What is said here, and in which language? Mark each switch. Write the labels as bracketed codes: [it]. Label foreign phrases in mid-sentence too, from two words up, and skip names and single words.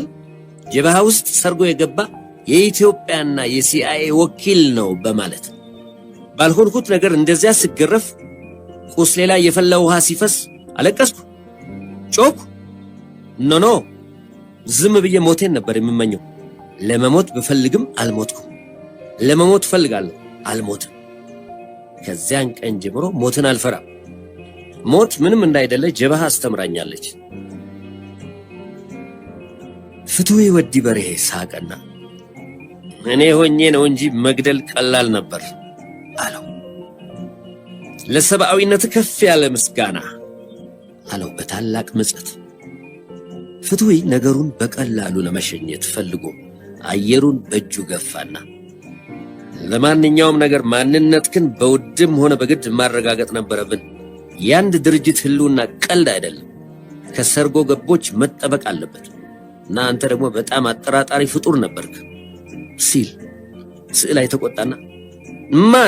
[am] ጀብሃ ውስጥ ሰርጎ የገባ የኢትዮጵያና የሲአይኤ ወኪል ነው በማለት ባልሆንኩት ነገር እንደዚያ ስገረፍ ቁስሌ ላይ የፈላ ውሃ ሲፈስ አለቀስኩ፣ ጮኩ። ኖ ዝም ብዬ ሞቴን ነበር የምመኘው። ለመሞት ብፈልግም አልሞትኩም። ለመሞት ፈልጋለሁ፣ አልሞትም። ከዚያን ቀን ጀምሮ ሞትን አልፈራም። ሞት ምንም እንዳይደለ ጀብሃ አስተምራኛለች። ፍትዌ ወዲ በርሄ ሳቀና እኔ ሆኜ ነው እንጂ መግደል ቀላል ነበር አለው። ለሰብአዊነት ከፍ ያለ ምስጋና አለው በታላቅ ምጸት። ፍትዌ ነገሩን በቀላሉ ለመሸኘት ፈልጎ አየሩን በእጁ ገፋና ለማንኛውም ነገር ማንነትክን በውድም ሆነ በግድ ማረጋገጥ ነበረብን። ያንድ ድርጅት ህልውና ቀልድ አይደለም፣ ከሰርጎ ገቦች መጠበቅ አለበት እና አንተ ደግሞ በጣም አጠራጣሪ ፍጡር ነበርክ ሲል ስዕላይ ተቆጣና ማን?